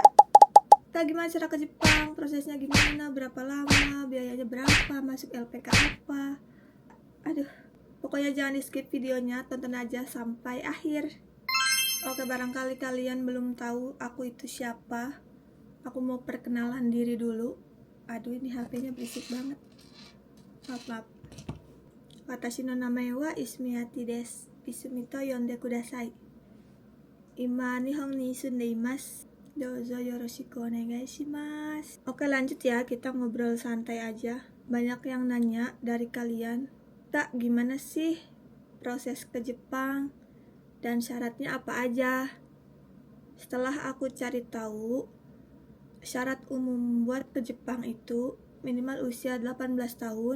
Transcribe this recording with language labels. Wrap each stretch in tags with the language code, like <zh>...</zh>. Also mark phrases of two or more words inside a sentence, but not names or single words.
<id>Gimana cara ke Jepang, prosesnya gimana, berapa lama, biayanya berapa, masuk LPK apa. Aduh, pokoknya jangan di skip videonya, tonton aja sampai akhir. Oke, barangkali kalian belum tahu aku itu siapa. Aku mau perkenalan diri dulu. Aduh, ini HP-nya berisik banget. Maaf.</id> <ja>Watashi no namae wa Ismiyati desu. Isumiと呼んでください。今日本に住んでいます. どうぞよろしくお願いします.</ja> <id>Oke, lanjut ya, kita ngobrol santai aja. Banyak yang nanya dari kalian, "Tak, gimana sih proses ke Jepang dan syaratnya apa aja?" Setelah aku cari tahu, syarat umum buat ke Jepang itu minimal usia 18 tahun.</id>